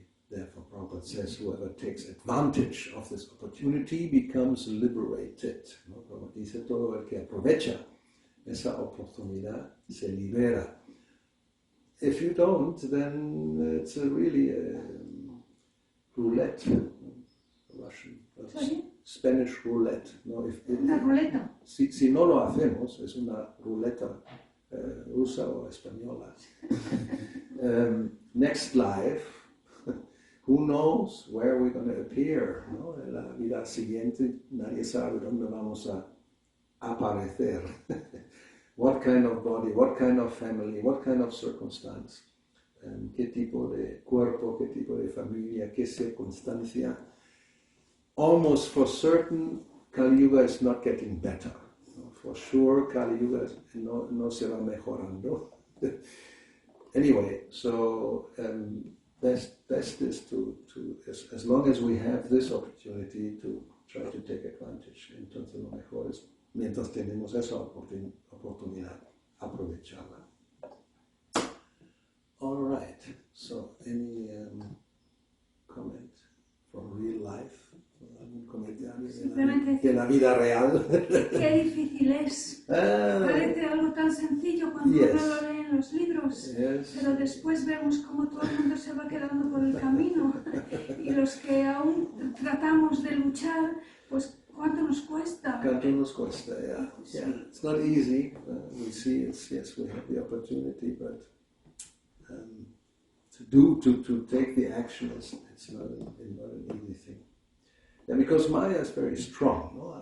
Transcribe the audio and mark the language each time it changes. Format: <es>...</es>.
<en>Therefore, Prabhupada says, whoever takes advantage of this opportunity becomes liberated.</en> <es>¿No? Como dice, todo el que aprovecha esa oportunidad se libera.</es> <en>If you don't, then it's really a roulette, Russian, Spanish roulette.</en> <es>¿No? Una ruleta. Si no lo hacemos, es una ruleta rusa o española.</es> <en>next life, who knows where we're going to appear, ¿no?</en> <es>En la vida siguiente, nadie sabe dónde vamos a aparecer.</es> <en>What kind of body, what kind of family, what kind of circumstance,</en> <es>qué tipo de cuerpo, qué tipo de familia, qué circunstancia.</es> <en>Almost for certain, Kali Yuga is not getting better. For sure,</en> <es>Kali Yuga no se va mejorando.</es> <en>Anyway, so best is to as long as we have this opportunity to try to take advantage.</en> <es>Entonces lo mejor es, mientras tenemos esa oportunidad, aprovecharla.</es> <en>All right, so any comment from real life?</en> <es>¿Algún comentario de la vida real? Qué difícil es. Parece algo tan sencillo cuando uno lo lee en los libros, pero después vemos cómo todo el mundo se va quedando por el camino y los que aún tratamos de luchar, pues ¿cuánto nos cuesta? ¿Cuánto nos cuesta?</es> <en>Yeah. It's not easy. We see it's, yes, we have the opportunity, but to take the action, it's not an easy thing. Yeah, because Maya is very strong, no?</en>